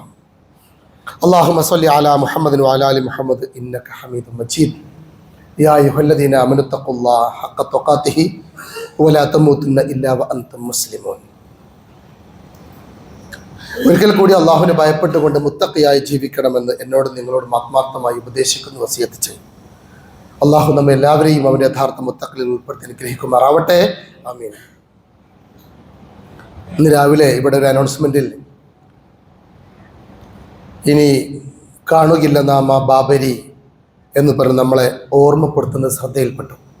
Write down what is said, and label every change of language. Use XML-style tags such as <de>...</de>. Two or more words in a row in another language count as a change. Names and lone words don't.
<ar>اللهم صل على محمد وعلى ال محمد انك حميد مجيد. يا ايها الذين امنوا اتقوا الله حق تقاته ولا تموتن الا وانتم مسلمون.</ar> <ml>ഒരിക്കൽ കൂടി അള്ളാഹുവിനെ ഭയപ്പെട്ടുകൊണ്ട് മുത്തഖിയായി ജീവിക്കണമെന്ന് എന്നോട് നിങ്ങളോടും ആത്മാർത്ഥമായി ഉപദേശിക്കുന്നു, വസിയത്ത് ചെയ്യും. അള്ളാഹു നമ്മെ എല്ലാവരെയും അവന്റെ യഥാർത്ഥ മുത്തഖിൽ ഉൾപ്പെടുത്തി അനുഗ്രഹിക്കുമാറാവട്ടെ. ആമീൻ. ഇന്ന് രാവിലെ ഇവിടെ ഒരു അനൗൺസ്മെന്റിൽ ഇനി കാണുകയില്ല നാം ആ ബാബരി എന്ന് പറഞ്ഞ് നമ്മളെ ഓർമ്മപ്പെടുത്തുന്നത് ശ്രദ്ധയിൽപ്പെട്ടു.</ml>